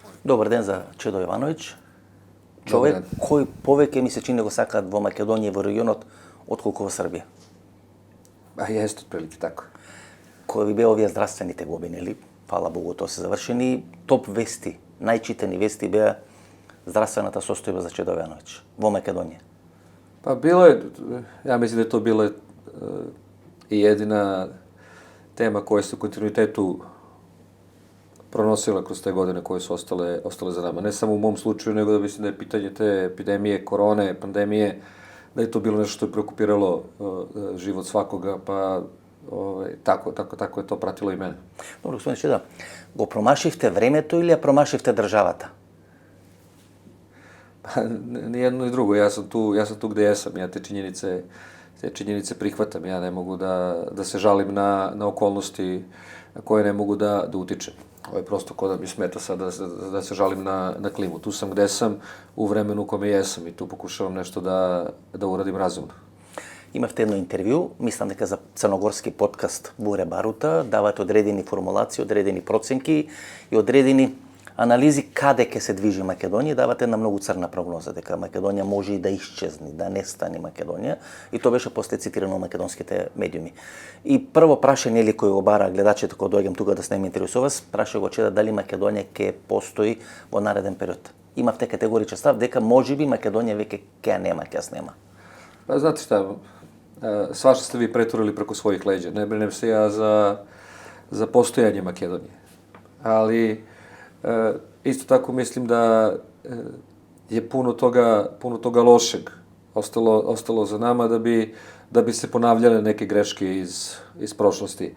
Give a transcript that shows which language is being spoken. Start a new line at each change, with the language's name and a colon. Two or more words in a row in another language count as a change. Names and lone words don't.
Macedonian: Добар ден за Чедо Јовановиќ. Човек кој повеќе ми се чини го сакаат во Македонија и во регионот отколку во Србија.
Serbian: Jeste otprilike tako.
Macedonian: Кои ви беа овие здравствените години, нели? Фала Богу, тоа се завршени. Топ вести, најчитани вести беа здравствената состојба за Чедо Јовановиќ во Македонија.
Serbian: Pa bilo je, ja mislim da je to bila i jedina tema koja se u kontinuitetu pronosila kroz te godine koje su ostale za nama. Ne samo u mom slučaju, nego da mislim da je pitanje te epidemije, korone, pandemije, da je to bilo nešto što je preokupiralo život svakoga, pa tako je to pratilo i mene.
Macedonian: Добро, господин Чедо, го промашивте времето или ја промашивте државата?
Serbian: Pa, ni jedno ni drugo, ja sam tu gde jesam, ja te činjenice prihvatam, ja ne mogu da se žalim na okolnosti na koje ne mogu da utičem. Ovo je prosto ko da mi smeta sad da se žalim na klimu. Tu sam gde sam, u vremenu u kome jesam i tu pokušavam nešto da uradim razumno.
Macedonian: Имавте едно интервју, мислам дека за црногорски подкаст Буре Барута, давате одредени формулации, одредени проценки и одредени анализи каде ќе се движи Македонија, давате една многу црна прогноза дека Македонија може и да исчезне, да не стане Македонија, и тоа беше после цитирано во македонските медиуми. И прво прашање или кој го бара гледачите кога доаѓам тука да снемам интервју со вас, праша го Чеда дали Македонија ќе постои во нареден период. Имавте категоричен став дека можеби Македонија веќе ќе нема, ќе снема.
Serbian: Pa znate šta, svašta ste vi preturili preko svojih leđa. Ne brinem se ja za postojanje Makedonije. Ali isto tako mislim da je puno toga lošeg ostalo za nama da bi se ponavljale neke greške iz prošlosti.